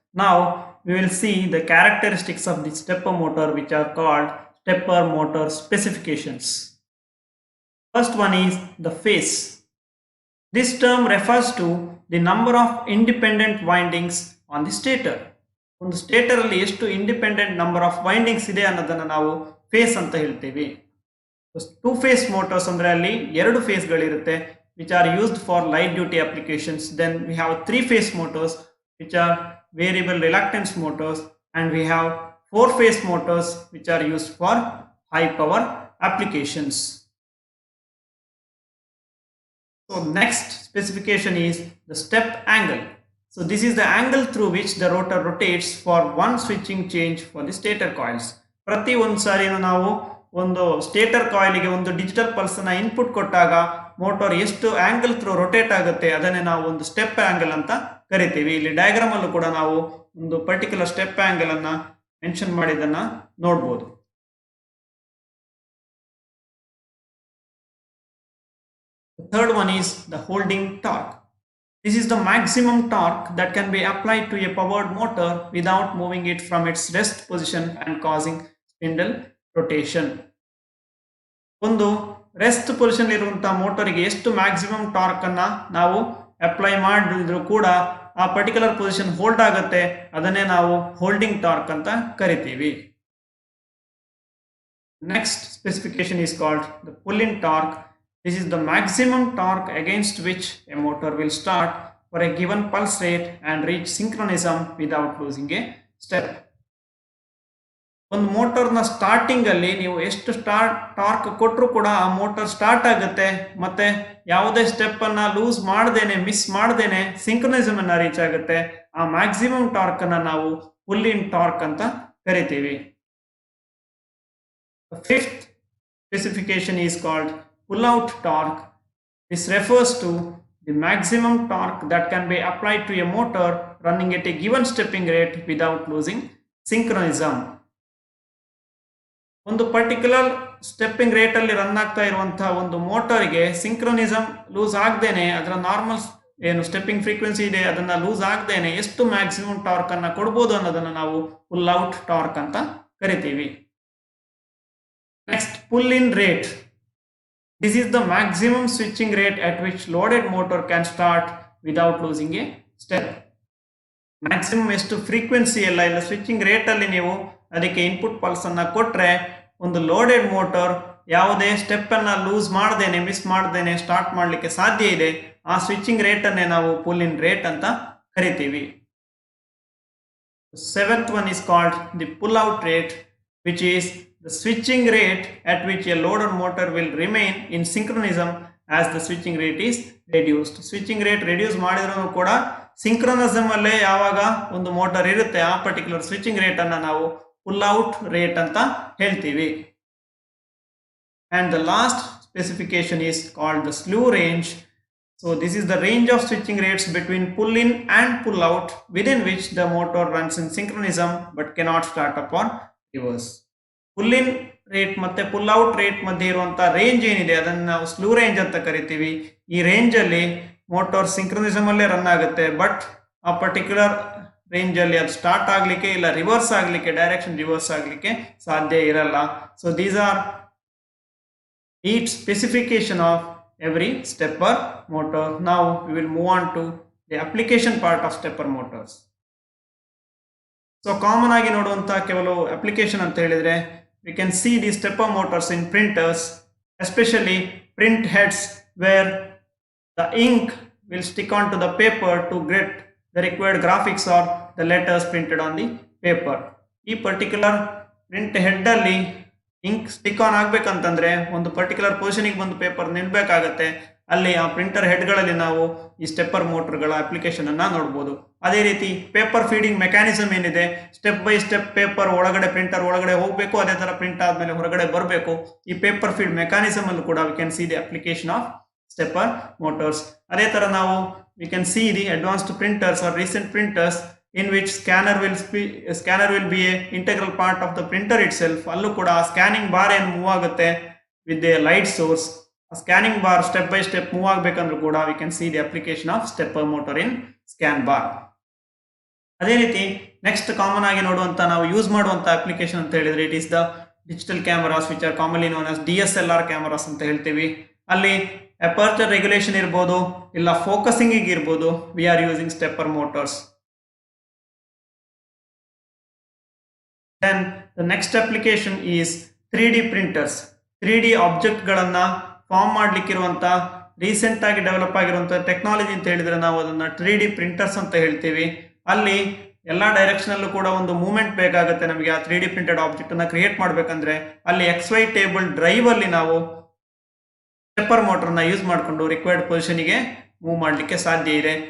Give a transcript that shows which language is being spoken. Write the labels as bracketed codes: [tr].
[en] Now, we will see the characteristics of the stepper motor, which are called stepper motor specifications. First one is the phase. This term refers to the number of independent windings on the stator. [kn] ಒಂದು stator ಅಲ್ಲಿ ಎಷ್ಟು independent number of windings ಇದೆ ಅನ್ನೋದನ್ನ ನಾವು face ಅಂತ ಹೇಳ್ತೀವಿ. [en] 2 phase motors [kn] ಅಂದ್ರೆ ಅಲ್ಲಿ 2 ಫೇಸ್ಗಳಿರುತ್ತೆ, [en] which are used for light duty applications. Then we have 3 phase motors, which are variable reluctance motors, and we have 4 phase motors, which are used for high power applications. So next specification is the step angle. So this is the angle through which the rotor rotates for one switching change for the stator coils. [kn] ಪ್ರತಿ ಒಂದು ಸಾರಿನೂ ನಾವು ಒಂದು stator ಕಾಯಿಲ್ಗೆ ಒಂದು digital pulse ಅನ್ನು input ಕೊಟ್ಟಾಗ motor ಎಷ್ಟು angle through rotate ಆಗುತ್ತೆ ಅದನ್ನೇ ನಾವು ಒಂದು ಸ್ಟೆಪ್ ಆಂಗಲ್ ಅಂತ ಕರಿತೀವಿ. ಇಲ್ಲಿ ಡಯಾಗ್ರಾಮ್ ಅಲ್ಲೂ ಕೂಡ ನಾವು ಒಂದು ಪರ್ಟಿಕ್ಯುಲರ್ ಸ್ಟೆಪ್ ಆಂಗಲ್ ಅನ್ನ ಮೆನ್ಷನ್ ಮಾಡಿದ್ದನ್ನ ನೋಡಬಹುದು. [en] The third one is the holding torque. This is the maximum torque that can be applied to a powered motor without moving it from its rest position and causing spindle rotation. [kn] ಒಂದು rest position ಇರುವಂತಹ ಮೋಟರ್ಗೆ ಎಷ್ಟು maximum torque ಅನ್ನ ನಾವು apply ಮಾಡಿದ್ರು ಕೂಡ ಆ particular position hold ಆಗುತ್ತೆ, ಅದನ್ನೇ ನಾವು ಹೋಲ್ಡಿಂಗ್ ಟಾರ್ಕ್ ಅಂತ ಕರಿತೀವಿ. [en] Next specification is called the pull-in torque. This is the maximum torque against which a motor will start for a given pulse rate and reach synchronism without losing a step. [kn] ಒಂದು ಮೋಟರ್ನ starting ಅಲ್ಲಿ ನೀವು ಎಷ್ಟು torque ಕೊಟ್ಟರು ಕೂಡ ಆ motor start ಆಗುತ್ತೆ, ಮತ್ತೆ ಯಾವುದೇ ಸ್ಟೆಪ್ ಅನ್ನ ಲೂಸ್ ಮಾಡದೇನೆ ಮಿಸ್ ಮಾಡದೇನೆ ಸಿಂಕ್ರನಿಸಮ್ ಅನ್ನ ರೀಚ್ ಆಗುತ್ತೆ. ಆ ಮ್ಯಾಕ್ಸಿಮಮ್ ಟಾರ್ಕ್ ಅನ್ನ ನಾವು ಪುಲ್ ಇನ್ ಟಾರ್ಕ್ ಅಂತ ಕರಿತೀವಿ. [en] Fifth specification is called pull out torque. This refers to the maximum torque that can be applied to a motor running at a given stepping rate without losing synchronism. [kn] ಒಂದು particular stepping rate ಅಲ್ಲಿ run ಆಗ್ತಾ ಇರುವಂತಹ ಒಂದು ಮೋಟರ್ಗೆ ಸಿಂಕ್ರನಿಸಮ್ loose ಆಗದೇನೆ, ಅದರ normal ಏನು stepping frequency ಇದೆ ಅದನ್ನ loose ಆಗದೇನೆ ಎಷ್ಟು ಮ್ಯಾಕ್ಸಿಮಮ್ ಟಾರ್ಕ್ ಅನ್ನ ಕೊಡಬಹುದು ಅನ್ನೋದನ್ನ ನಾವು ಪುಲ್ ಔಟ್ ಟಾರ್ಕ್ ಅಂತ ಕರಿತೀವಿ. [en] Next, pull in rate. This is the maximum switching rate at which loaded motor can start without losing a step. [kn] Maximum ಎಷ್ಟು ಫ್ರೀಕ್ವೆನ್ಸಿ ಎಲ್ಲ ಇಲ್ಲ ಸ್ವಿಚಿಂಗ್ ರೇಟ್ ಅಲ್ಲಿ ನೀವು ಅದಕ್ಕೆ ಇನ್ಪುಟ್ ಪಲ್ಸ್ ಅನ್ನ ಕೊಟ್ರೆ ಒಂದು ಲೋಡೆಡ್ ಮೋಟರ್ ಯಾವುದೇ ಸ್ಟೆಪ್ ಅನ್ನ ಲೂಸ್ ಮಾಡದೇನೆ ಮಿಸ್ ಮಾಡದೇನೆ ಸ್ಟಾರ್ಟ್ ಮಾಡಲಿಕ್ಕೆ ಸಾಧ್ಯ ಇದೆ. ಆ ಸ್ವಿಚಿಂಗ್ ರೇಟ್ ಅನ್ನೇ ನಾವು ಪುಲ್ ಇನ್ ರೇಟ್ ಅಂತ ಕರಿತೀವಿ. [en] Seventh one is called the pull out rate, which is the switching rate at which a loaded motor will remain in synchronism as the switching rate is reduced. Switching rate reduce [kn] ಮಾಡಿದ್ರೂ ಕೂಡ ಸಿಂಕ್ರನಿಸಮ್ ಅಲ್ಲೇ ಯಾವಾಗ ಒಂದು motor ಇರುತ್ತೆ ಆ particular switching rate ಅನ್ನ ನಾವು pull out rate ಅಂತ ಹೇಳ್ತೀವಿ. [en] And the last specification is called the slew range. So this is the range of switching rates between pull in and pull out within which the motor runs in synchronism but cannot start up or reverse. [kn] Full in rate ಮತ್ತೆ pull out rate ಮಧ್ಯೆ ಇರುವಂತಹ range ಏನಿದೆ ಅದನ್ನ ನಾವು ಸ್ಲೂ range ಅಂತ ಕರಿತೀವಿ. ಈ range ಅಲ್ಲಿ ಮೋಟಾರ್ ಸಿಂಕ್ರನಿಸಮ್ ಅಲ್ಲೇ ರನ್ ಆಗುತ್ತೆ, ಬಟ್ ಆ ಪರ್ಟಿಕ್ಯುಲರ್ ರೇಂಜ್ ಅಲ್ಲಿ ಅದು ಸ್ಟಾರ್ಟ್ ಆಗ್ಲಿಕ್ಕೆ ಇಲ್ಲ ರಿವರ್ಸ್ ಆಗ್ಲಿಕ್ಕೆ ಡೈರೆಕ್ಷನ್ ರಿವರ್ಸ್ ಆಗ್ಲಿಕ್ಕೆ ಸಾಧ್ಯ ಇರಲ್ಲ. [en] So these are each specification of every stepper motor. Now we will move on to the application part of stepper motors. So common [kn] ಆಗಿ ನೋಡುವಂತಹ ಕೆಲವು ಅಪ್ಲಿಕೇಶನ್ ಅಂತ ಹೇಳಿದ್ರೆ [en] we can see these stepper motors in printers, especially print heads where the ink will stick onto the paper to get the required graphics or the letters printed on the paper. [kn] ಈ particular print head ಅಲ್ಲಿ ink stick on ಆಗ್ಬೇಕಂತಂದ್ರೆ ಒಂದು particular ಪೊಸಿಷನ್ಗೆ ಬಂದು paper ನಿಲ್ಬೇಕಾಗತ್ತೆ. ಅಲ್ಲಿ ಆ printer ಹೆಡ್ಗಳಲ್ಲಿ ನಾವು ಈ stepper ಮೋಟರ್ಗಳ application ಅನ್ನ ನೋಡಬಹುದು. ಅದೇ ರೀತಿ ಪೇಪರ್ ಫೀಡಿಂಗ್ ಮೆಕ್ಯಾನಿಸಮ್ ಏನಿದೆ, ಸ್ಟೆಪ್ ಬೈ ಸ್ಟೆಪ್ ಪೇಪರ್ ಒಳಗಡೆ ಪ್ರಿಂಟರ್ ಒಳಗಡೆ ಹೋಗಬೇಕು, ಅದೇ ತರ ಪ್ರಿಂಟ್ ಆದ್ಮೇಲೆ ಹೊರಗಡೆ ಬರಬೇಕು. [en] ಈ paper feed mechanism [kn] ಅಲ್ಲೂ ಕೂಡ [en] We can see the application of stepper motors. [kn] ಅದೇ ತರ ನಾವು [en] We can see the advanced printers are recent printers in which scanner will be a integral part of the printer itself. [kn] ಅಲ್ಲೂ ಕೂಡ [en] Scanning bar ಏನು move ಆಗುತ್ತೆ with a light source. Scanning bar step by step move [kn] ಆಗಬೇಕಂದ್ರೂ ಕೂಡ [en] We can see the application of stepper motor in scan bar. [kn] ಅದೇ ರೀತಿ [en] next common ಆಗಿ [kn] ನೋಡುವಂತ ನಾವು [en] use ಮಾಡುವಂತ application [kn] ಅಂತ ಹೇಳಿದ್ರೆ [en] it is the digital cameras which are commonly known as DSLR cameras [kn] ಅಂತ ಹೇಳ್ತೀವಿ. ಅಲ್ಲಿ ಅಪರ್ಚರ್ ರೆಗ್ಯುಲೇಷನ್ ಇರ್ಬೋದು ಇಲ್ಲ ಫೋಕಸಿಂಗ್ ಇರ್ಬೋದು, [en] We are using stepper motors. Then the next application is 3D printers. [kn] 3D object ಗಳನ್ನ ಫಾರ್ಮ್ ಮಾಡ್ಲಿಕ್ಕಿರುವಂತ ರೀಸೆಂಟ್ ಆಗಿ develop ಆಗಿರುವಂತ technology ಅಂತ ಹೇಳಿದ್ರೆ ನಾವು ಅದನ್ನ 3D ಪ್ರಿಂಟರ್ಸ್ ಅಂತ ಹೇಳ್ತೀವಿ. ಅಲ್ಲಿ ಎಲ್ಲಾ ಡೈರೆಕ್ಷನ್ ಅಲ್ಲೂ ಕೂಡ ಒಂದು ಮೂವ್ಮೆಂಟ್ ಬೇಕಾಗುತ್ತೆ ನಮಗೆ ಆ 3D ಪ್ರಿಂಟೆಡ್ ಆಬ್ಜೆಕ್ಟ್ ಅನ್ನ ಕ್ರಿಯೇಟ್ ಮಾಡ್ಬೇಕಂದ್ರೆ ಅಲ್ಲಿ XY ಟೇಬಲ್ ಡ್ರೈವ್ ಅಲ್ಲಿ ನಾವು ಸ್ಟೆಪ್ಪರ್ ಮೋಟರ್ ನ ಯೂಸ್ ಮಾಡಿಕೊಂಡು ರಿಕ್ವೈರ್ಡ್ ಪೊಸಿಷನ್ ಗೆ ಮೂವ್ ಮಾಡ್ಲಿಕ್ಕೆ ಸಾಧ್ಯ ಇದೆ.